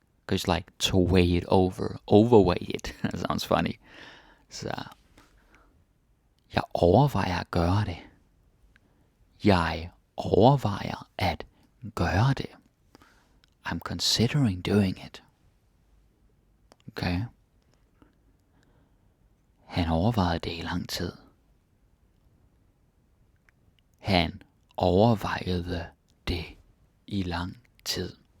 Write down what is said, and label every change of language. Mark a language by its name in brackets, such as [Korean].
[English] Because like to weigh it overweigh it. That sounds funny. [Danish] Så jeg overvejer at gøre det. Jeg overvejer at gøre det. [English] I'm considering doing it. Okay. [Danish] Han overvejede det i lang tid. Han overvejede det i lang tid.